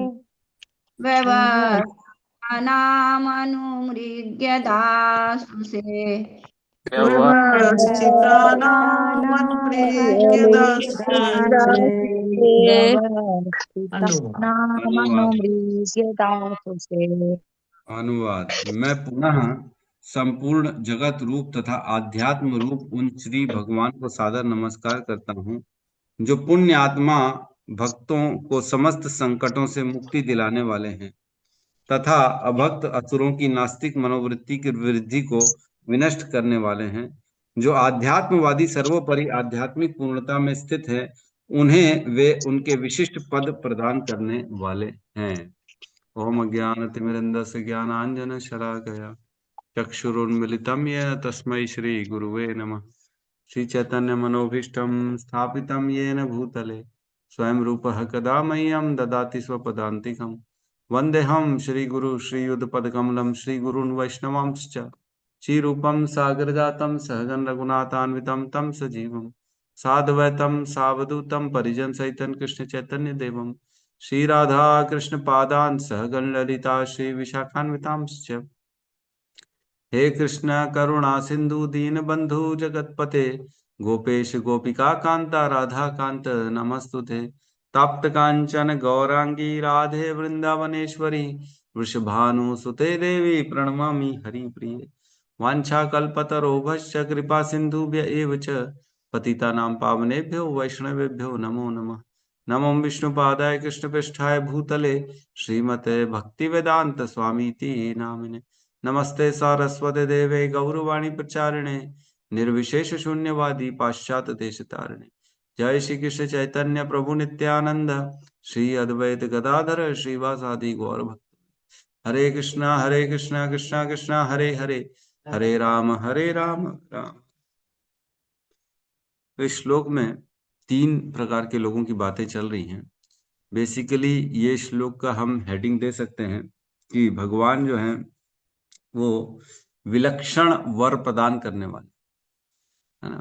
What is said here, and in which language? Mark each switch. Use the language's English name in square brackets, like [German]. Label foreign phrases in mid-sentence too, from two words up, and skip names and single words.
[Sanskrit] व्यवस्थानामनुमृग्य दासुषे व्यवस्थितानामनुमृग्य नामनुमृग्य दासुषे। [Hindi] अनुवाद। मैं पुनः संपूर्ण जगत रूप तथा आध्यात्म रूप उन श्री भगवान को सादर नमस्कार करता हूँ जो पुण्य आत्मा भक्तों को समस्त संकटों से मुक्ति दिलाने वाले हैं तथा अभक्त असुरों की नास्तिक मनोवृत्ति की वृद्धि को विनष्ट करने वाले हैं, जो आध्यात्मवादी सर्वोपरि आध्यात्मिक पूर्णता में स्थित है, उन्हें वे उनके विशिष्ट पद प्रदान करने वाले हैं। [Sanskrit] ओम अज्ञानतिमिरन्धस्य ज्ञानाञ्जन शलाकया चक्षुरुन्मिलितं येन तस्मै श्री गुरुवे नमः। श्री चैतन्य मनोभीष्टं स्थापितं येन भूतले स्वयं रूपः कदा मह्यं ददाति स्वपदान्तिकम्। वन्देऽहं श्रीगुरु श्रीयुतपदकमलं श्रीगुरून् वैष्णवांश्च श्रीरूपं सागरजातं सहगण रघुनाथान्वितं तं सजीवं साद्वैतं सावधूतं परिजन सहितं कृष्ण चैतन्य देवं श्रीराधा कृष्ण पादान् सहगण ललिता श्री विशाखान्वितांश्च। हे कृष्ण करुणा सिंधु दीन बंधु जगतपते गोपेश गोपिका कांता राधा कांत नमस्तुते। तप्त कांचन गौरांगी राधे वृंदावनेश्वरी वृषभानुसुते देवी प्रणमामि हरिप्रिये। वाञ्छाकल्पतरोभश्च कृपा सिन्धुभ्य एव च पतितानां पावनेभ्यो वैष्णवेभ्यो नमो नमः। नमो विष्णुपादाय कृष्णपृष्ठाय भूतले श्रीमते भक्तिवेदांत स्वामीति नामिने। नमस्ते सारस्वते देवे गौरवाणी प्रचारिणे निर्विशेष शून्यवादी पाश्चात्य देश तारिणे। जय श्री कृष्ण चैतन्य प्रभु नित्यानंद श्री अद्वैत गदाधर श्रीवासादि गौर भक्त। हरे कृष्णा कृष्णा कृष्णा हरे हरे हरे राम राम। [Hindi] तो इस श्लोक में 3 प्रकार के लोगों की बातें चल रही हैं। बेसिकली ये श्लोक का हम हेडिंग दे सकते हैं कि भगवान जो हैं वो विलक्षण वर प्रदान करने वाले है ना।